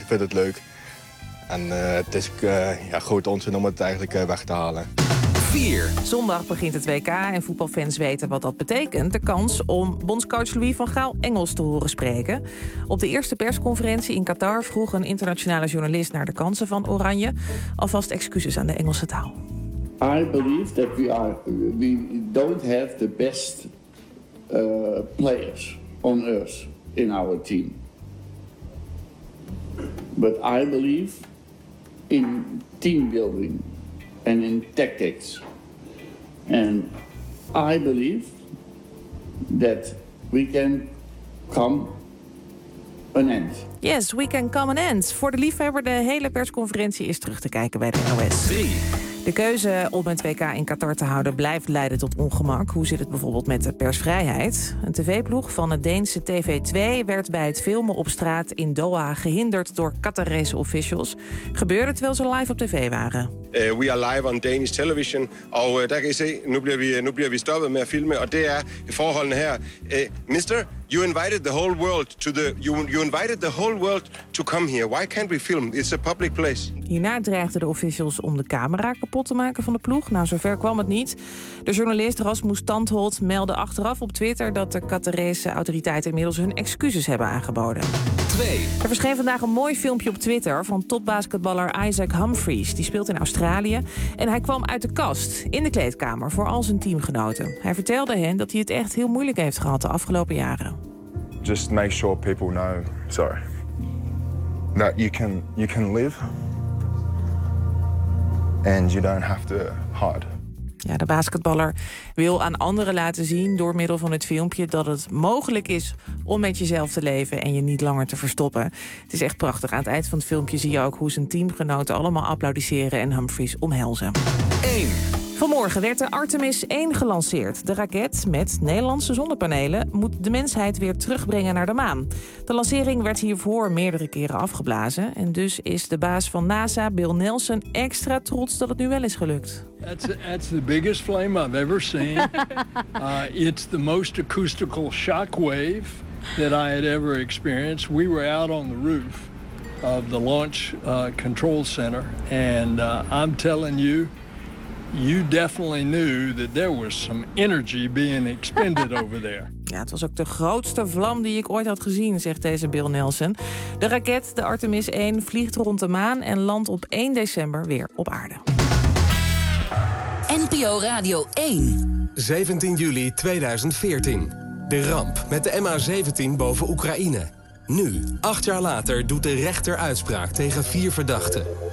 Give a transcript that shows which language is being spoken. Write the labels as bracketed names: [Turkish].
[Dutch] Vindt het leuk. En het is grote onzin om het eigenlijk weg te halen. 4. Zondag begint het WK en voetbalfans weten wat dat betekent. De kans om bondscoach Louis van Gaal Engels te horen spreken. Op de eerste persconferentie in Qatar vroeg een internationale journalist naar de kansen van Oranje. Alvast excuses aan de Engelse taal. [English] I believe that we don't have the best players on earth in our team. But I believe in teambuilding and in tactics. And I believe that we can come an end. Yes, we can come an end. [Dutch] Voor de liefhebber, de hele persconferentie is terug te kijken bij de NOS. 3. De keuze om het WK in Qatar te houden blijft leiden tot ongemak. Hoe zit het bijvoorbeeld met de persvrijheid? Een tv-ploeg van het Deense TV2 werd bij het filmen op straat in Doha gehinderd door Qatarese officials. Gebeurde het terwijl ze live op tv waren? [English] We are live on Danish television. [Dutch] En daar kan je zien, nu blijven we stoppen met filmen. En dat is voorholen hier. [English] Mister, you invited the whole world to the. You invited the whole world to come here. Why can't we film? It's a public place. [Dutch] Hierna dreigden de officials om de camera kapot te maken van de ploeg. Nou, zover kwam het niet. De journalist Rasmus Tandholt meldde achteraf op Twitter dat de Qatarese autoriteiten inmiddels hun excuses hebben aangeboden. 2. Er verscheen vandaag een mooi filmpje op Twitter van topbasketballer Isaac Humphries. Die speelt in Australië. En hij kwam uit de kast in de kleedkamer voor al zijn teamgenoten. Hij vertelde hen dat hij het echt heel moeilijk heeft gehad de afgelopen jaren. [English] Just make sure people know, sorry, that you can live. And you don't have to hide. [Dutch] Ja, de basketballer wil aan anderen laten zien door middel van het filmpje dat het mogelijk is om met jezelf te leven en je niet langer te verstoppen. Het is echt prachtig. Aan het eind van het filmpje zie je ook hoe zijn teamgenoten allemaal applaudisseren en Humphries omhelzen. 1. Vanmorgen werd de Artemis 1 gelanceerd. De raket met Nederlandse zonnepanelen moet de mensheid weer terugbrengen naar de maan. De lancering werd hiervoor meerdere keren afgeblazen. En dus is de baas van NASA, Bill Nelson, extra trots dat het nu wel is gelukt. [English] That's the biggest flame I've ever seen. It's the most acoustical shockwave that I had ever experienced. We were out on the roof of the launch control center. And I'm telling you. You definitely knew that there was some energy being expended over there. [Dutch] Ja, het was ook de grootste vlam die ik ooit had gezien, zegt deze Bill Nelson. De raket, de Artemis 1, vliegt rond de maan en landt op 1 december weer op aarde. NPO Radio 1. 17 juli 2014. De ramp met de MH17 boven Oekraïne. Nu, 8 jaar later, doet de rechter uitspraak tegen 4 verdachten.